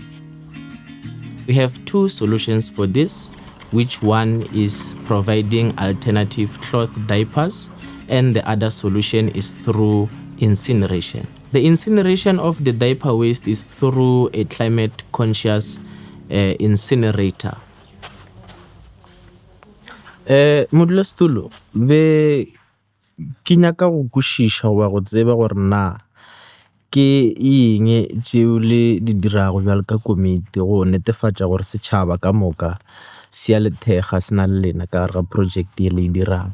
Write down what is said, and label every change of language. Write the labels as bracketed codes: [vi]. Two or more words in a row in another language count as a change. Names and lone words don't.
[en] We have two solutions for this, which one is providing alternative cloth diapers, and the other solution is through incineration. The incineration of the diaper waste is through a climate conscious incinerator. [nso] Modulasetulo, be ke nyaka go kwešiša wa go tseba gore na ke eng tšeo le di dirago bjalo ka komiti go netefatša gore setšhaba ka moka se a lethega se na le lena ka gare ga project ye le e dirang.